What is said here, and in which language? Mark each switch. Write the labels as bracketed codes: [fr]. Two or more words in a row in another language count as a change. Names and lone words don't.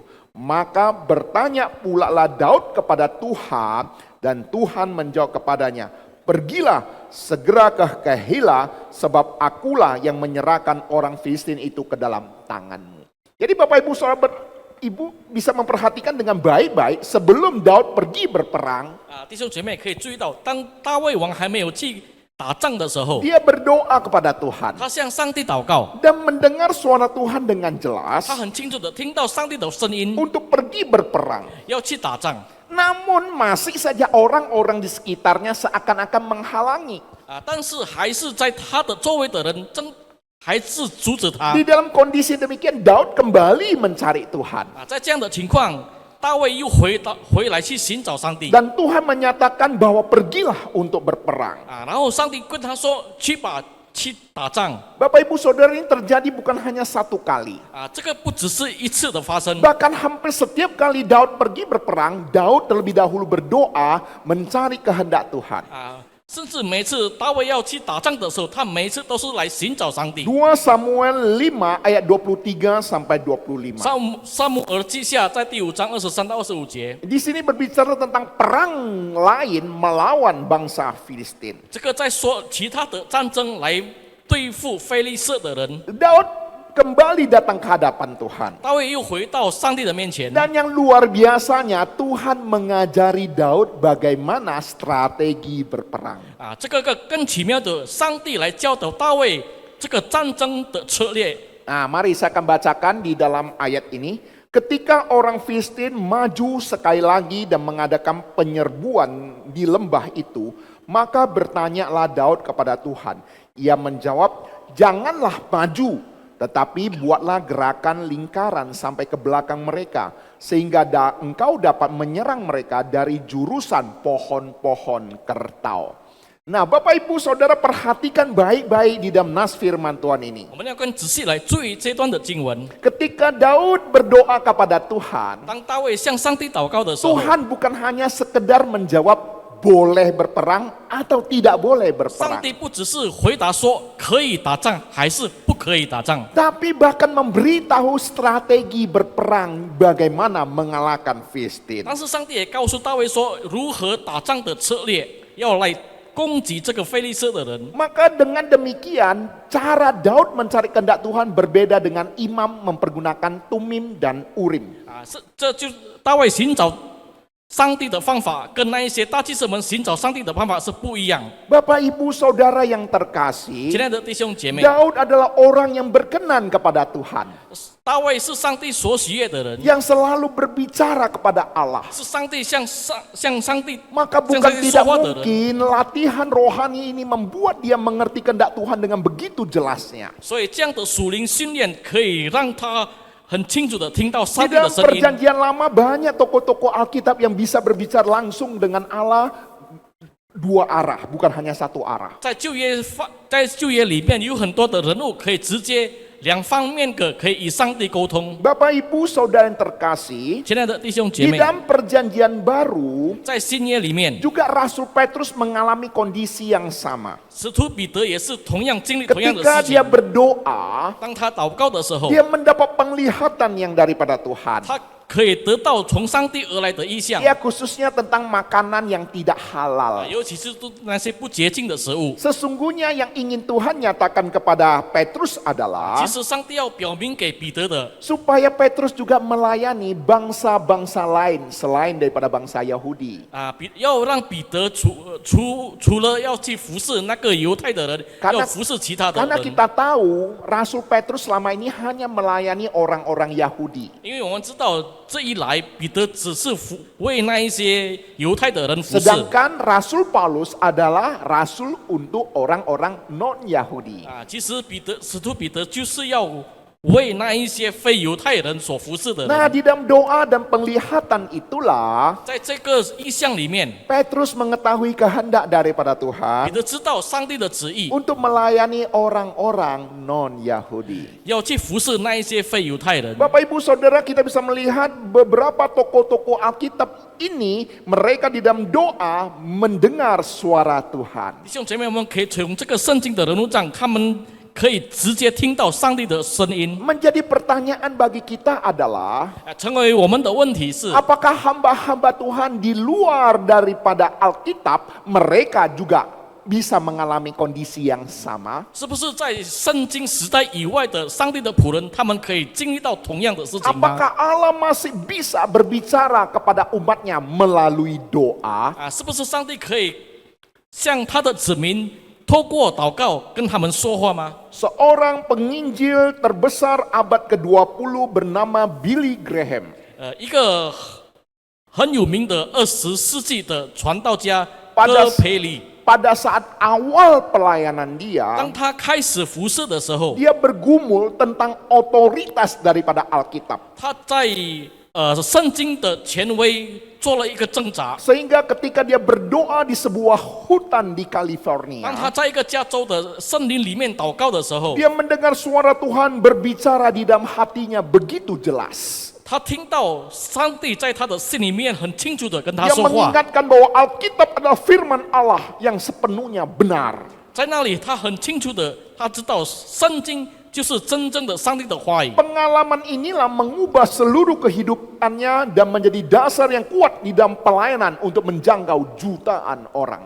[id] Maka bertanya pula lah Daud kepada Tuhan, dan Tuhan menjawab kepadanya, pergilah segera ke Kehila, sebab akulah yang menyerahkan orang Filistin itu ke dalam tanganmu. Jadi Bapak Ibu Saudara, Ibu bisa memperhatikan dengan baik-baik sebelum Daud pergi berperang. [zh] 弟兄姐妹可以注意到，当大卫王还没有去打仗的时候， [id] Dia berdoa kepada Tuhan [zh] 他向上帝祷告， [id] dan mendengar suara Tuhan dengan jelas [zh] 他很清楚的听到上帝的声音， [id] untuk pergi berperang. [zh] 要去打仗。 [id] Namun masih saja orang-orang di sekitarnya seakan-akan menghalangi. [zh] 但是还是在他的周围的人还是阻止他 [id] Di dalam kondisi demikian, Daud kembali mencari Tuhan. [zh] 在这样的情况，大卫又回来去寻找上帝 [id] Dan Tuhan menyatakan bahwa pergilah untuk berperang. [zh] 然后上帝跟他说去打仗 [id] Bapak Ibu Saudara, ini terjadi bukan hanya satu kali. [zh] 这个不只是一次的发生 [id] Bahkan hampir setiap kali Daud pergi berperang, Daud terlebih dahulu berdoa mencari kehendak Tuhan. [zh] 甚至每次大卫要去打仗的时候，他每次都是来寻找上帝。 [id] 2 Samuel 5 ayat 23 sampai 25. [zh] 撒母耳记下在第5章23到25节， [id] Di sini berbicara tentang perang lain melawan bangsa Filistin. [zh] 这个在说其他的战争来对付非利士的人。 [id] Daud kembali datang ke hadapan Tuhan. [zh] 大卫又回到上帝的面前， [id] Dan yang luar biasanya, Tuhan mengajari Daud bagaimana strategi berperang. [zh] 这个更奇妙的，上帝来教导大卫这个战争的策略。 [id] Nah, mari saya akan bacakan di dalam ayat ini. Ketika orang Filistin maju sekali lagi dan mengadakan penyerbuan di lembah itu, maka bertanyalah Daud kepada Tuhan. Ia menjawab, janganlah maju, tetapi buatlah gerakan lingkaran sampai ke belakang mereka, sehingga engkau dapat menyerang mereka dari jurusan pohon-pohon kertau. Nah, Bapak Ibu Saudara, perhatikan baik-baik di dalam nas firman Tuhan ini. [zh] 我们要更仔细来注意这段的经文。 [id] Ketika Daud berdoa kepada Tuhan, [zh] 当大卫向上帝祷告的时候， [id] Tuhan bukan hanya sekedar menjawab boleh berperang atau tidak boleh [zh] 上 [id] berperang, [zh] 帝不只是回答说可以打仗还是不可以打仗， [id] tapi bahkan memberitahu strategi berperang bagaimana mengalahkan Filistin. [zh] 但是上帝也告诉大卫说如何打仗的策略，要来攻击这个非利士的人。 [id] Maka dengan demikian, cara Daud mencari kehendak Tuhan berbeda dengan imam mempergunakan tumim dan urim. [zh] 这就大卫寻找上帝的方法，跟那一些大祭司们寻找上帝的方法是不一样。 [id] Bapak Ibu Saudara yang terkasih, [zh] 亲爱的弟兄姐妹， [id] Daud adalah orang yang berkenan kepada Tuhan, [zh] 大卫是上帝所喜悦的人， [id] yang selalu berbicara kepada Allah. [zh] 是上帝向上帝 [id] Maka [zh] 向 [id] bukan [zh] 上帝说 [id] tidak [zh] 话的人。 [id] mungkin latihan rohani ini membuat dia mengerti kehendak Tuhan dengan begitu jelasnya. [zh] 所以这样的属灵训练可以让他很清楚的听到 [id] Di [zh] 上帝的 [id] dalam [zh] 声音。 [id] perjanjian lama banyak tokoh-tokoh Alkitab yang bisa berbicara langsung dengan Allah dua arah, bukan hanya satu arah. [zh] 在旧约里面有很多的人物可以直接两方面可以与上帝沟通。 [id] Bapak Ibu Saudara yang terkasih, [zh] 亲爱的弟兄姐 [id] di [zh] 妹， [id] dalam perjanjian baru [zh] 在新约里面， [id] juga Rasul Petrus mengalami kondisi yang sama. [zh] 使徒彼得也是同样经历同样的 [id] Ketika [zh] 事 [id] dia [zh] 情。 [id] berdoa, [zh] 当他祷告的时候， [id] dia mendapat penglihatan yang daripada Tuhan. [zh] 他可以得到从上帝而来的意象， [id] Ya, khususnya tentang makanan yang tidak halal. [zh] 尤其是那些不洁净的食物。 [id] Sesungguhnya yang ingin Tuhan nyatakan kepada Petrus adalah [zh] 其实上帝要表明给彼得的， [id] supaya Petrus juga melayani bangsa-bangsa lain selain daripada bangsa Yahudi. [zh] 要让彼得除了要去服侍那个犹太的人， [id] Karena- [zh] 要服侍其他的 [id] Karena [zh] 人。 [id] kita tahu Rasul Petrus selama ini hanya melayani orang-orang Yahudi. [zh] 因为我们知道这一来，彼得只是为那一些犹太的人服侍， [id] Sedangkan Rasul Paulus adalah rasul untuk orang-orang non-Yahudi. [zh] 其实使徒彼得就是要为那一些非犹太人所服侍的 [id] Nah, [zh] 人。 [id] di dalam doa dan penglihatan itulah [zh] 在这个意象里面， [id] Petrus mengetahui kehendak daripada [zh] 彼 [id] Tuhan [zh] 得知道上帝的旨意， [id] untuk melayani orang-orang non-Yahudi. [zh] 要去服侍那一些非犹太人。 [id] Bapak Ibu Saudara, kita bisa melihat beberapa tokoh-tokoh Alkitab ini, mereka di dalam doa mendengar suara Tuhan. [zh] 弟兄姐妹，我们可以从这个圣经的人物上，他们可以直接听到上帝的声音。 [id] Menjadi pertanyaan bagi kita adalah, [zh] 成为我们的问题是， [id] apakah hamba-hamba Tuhan di luar daripada Alkitab, mereka juga bisa mengalami kondisi yang sama? [zh] 是不是在圣经时代以外的上帝的仆人，他们可以经历到同样的事情吗？ [id] Apakah Allah masih bisa berbicara kepada umatnya melalui doa? [zh] 是不是上帝可以向他的子民透过祷告跟他们说话吗？ [id] Seorang penginjil terbesar abad ke-20 bernama Billy Graham. [zh] 一个很有名的20世纪的传道家 [id] Pada- [zh] 戈培里， [id] Pada saat awal pelayanan dia, [zh] 当他开始服侍的时候， [id] dia bergumul tentang otoritas daripada Alkitab. [zh] 他在圣经的权威做了一个挣扎。 [id] Sehingga ketika dia berdoa di sebuah hutan di [zh] 当他 [id] California, [zh] 在一个加州的森林里面祷告的时候， [id] dia mendengar suara Tuhan berbicara di dalam hatinya begitu jelas. [zh] 他听到上帝在他的心里面很清楚的跟他 [id] Dia [zh] 说话， [id] mengingatkan bahwa Alkitab adalah firman Allah yang sepenuhnya benar. [zh] 在那里他很清楚的，他知道圣经就是真正的上帝的话语。 [id] Pengalaman inilah mengubah seluruh kehidupannya dan menjadi dasar yang kuat di dalam pelayanan untuk menjangkau jutaan orang.